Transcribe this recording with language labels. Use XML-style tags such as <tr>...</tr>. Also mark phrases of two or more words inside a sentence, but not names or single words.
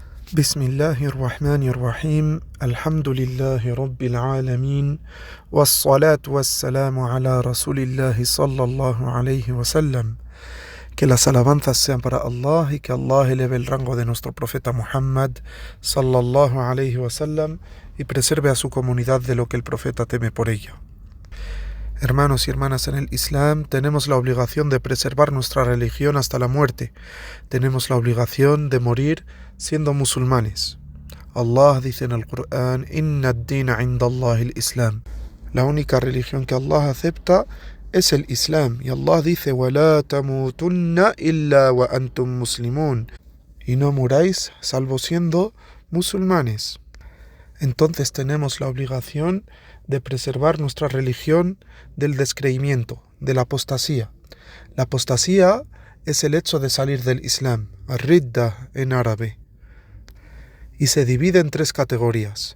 <ar>بسم الله الرحمن الرحيم الحمد لله رب العالمين والصلاة والسلام على رسول الله صلى الله عليه wasallam.</ar> <es>Que las alabanzas sean para Allah y que Allah eleve el rango de nuestro profeta Muhammad</es> <ar>صلى الله عليه وسلم</ar> <es>y preserve a su comunidad de lo que el profeta teme por ella. Hermanos y hermanas en el Islam, tenemos la obligación de preservar nuestra religión hasta la muerte. Tenemos la obligación de morir siendo musulmanes. Allah dice en el Corán:</es> <ar>إن الدين عند الله الإسلام.</ar> <es>La única religión que Allah acepta es el Islam. Y Allah dice:</es> <ar>وَلَا تَمُوتُنَّ إِلَّا وَأَنْتُمْ مُسْلِمُونَ.</ar> <es>Y no muráis salvo siendo musulmanes. Entonces tenemos la obligación de preservar nuestra religión del descreimiento, de la apostasía. La apostasía es el hecho de salir del Islam, ar-ridda en árabe, y se divide en tres categorías.</es>